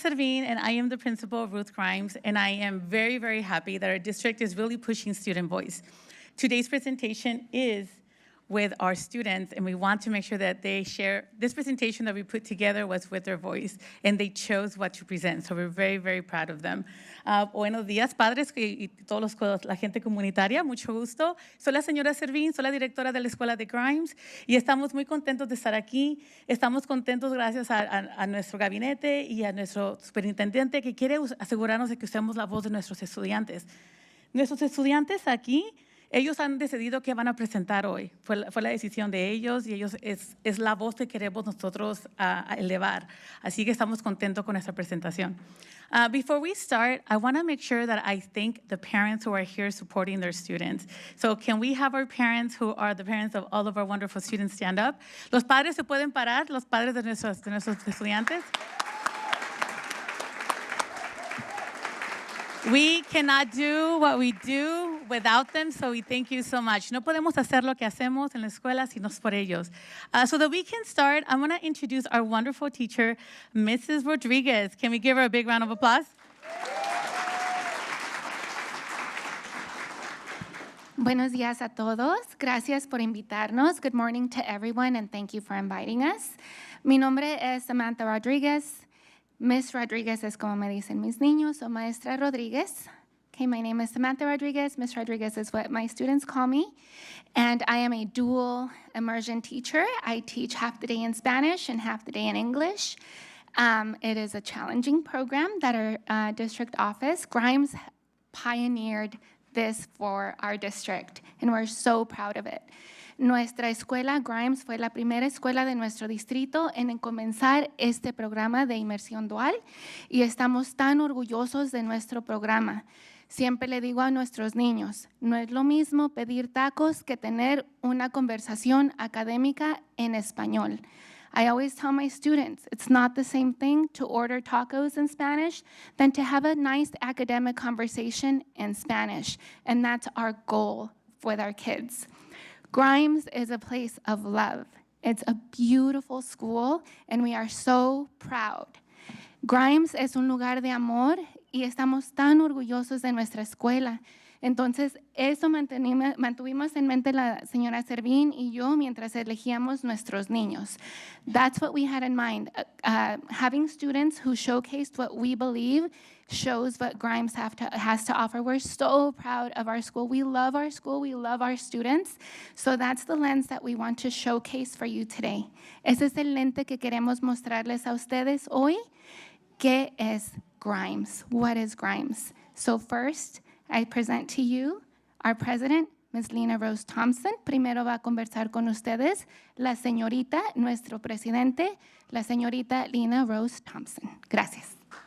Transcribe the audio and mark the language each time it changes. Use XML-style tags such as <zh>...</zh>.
<en>Servin, and I am the principal of Ruth Grimes, and I am very, very happy that our district is really pushing student voice. Today's presentation is with our students, and we want to make sure that they share. This presentation that we put together was with their voice, and they chose what to present, so we're very, very proud of them.</en> <es>Buenos días, padres y todos la gente comunitaria, mucho gusto. Soy la señora Servin, soy la directora de la Escuela de Grimes, y estamos muy contentos de estar aquí. Estamos contentos gracias a nuestro gabinete y a nuestro superintendente que quiere asegurarnos de que usemos la voz de nuestros estudiantes. Nuestros estudiantes aquí, ellos han decidido qué van a presentar hoy. Fue la decisión de ellos y ellos es la voz que queremos nosotros elevar. Así que estamos contentos con esta presentación.</es> <en>Before we start, I want to make sure that I thank the parents who are here supporting their students. So can we have our parents, who are the parents of all of our wonderful students, stand up?</en> <es>Los padres se pueden parar, los padres de nuestros estudiantes.</es> <en>We cannot do what we do without them, so we thank you so much.</en> <es>No podemos hacer lo que hacemos en la escuela si no es por ellos.</es> <en>So that we can start, I want to introduce our wonderful teacher, Mrs. Rodriguez. Can we give her a big round of applause?</en> <es>Buenos días a todos. Gracias por invitarnos.</es> <en>Good morning to everyone, and thank you for inviting us.</en> <es>Mi nombre es Samantha Rodriguez. Miss Rodriguez es como me dicen mis niños, o Maestra Rodriguez.</es> <en>Okay, my name is Samantha Rodriguez. Miss Rodriguez is what my students call me. And I am a dual immersion teacher. I teach half the day in Spanish and half the day in English. It is a challenging program that our district office, Grimes, pioneered this for our district, and we're so proud of it.</en> <es>Nuestra escuela, Grimes, fue la primera escuela de nuestro distrito en comenzar este programa de inmersión dual, y estamos tan orgullosos de nuestro programa. Siempre le digo a nuestros niños, no es lo mismo pedir tacos que tener una conversación académica en español.</es> <en>I always tell my students, it's not the same thing to order tacos in Spanish than to have a nice academic conversation in Spanish, and that's our goal with our kids. Grimes is a place of love. It's a beautiful school, and we are so proud.</en> <es>Grimes es un lugar de amor, y estamos tan orgullosos de nuestra escuela. Entonces, eso mantuvimos en mente la señora Servín y yo mientras elegíamos nuestros niños.</es> <en>That's what we had in mind. Having students who showcased what we believe shows what Grimes has to offer. We're so proud of our school. We love our school. We love our students. So that's the lens that we want to showcase for you today.</en> <es>Ese es el lente que queremos mostrarles a ustedes hoy. ¿Qué es Grimes?</es> <en>What is Grimes? So first, I present to you our president, Ms.</en> <es>Lena Rose Thompson. Primero va a conversar con ustedes la señorita, nuestro presidente, la señorita Lena Rose Thompson. Gracias.</es>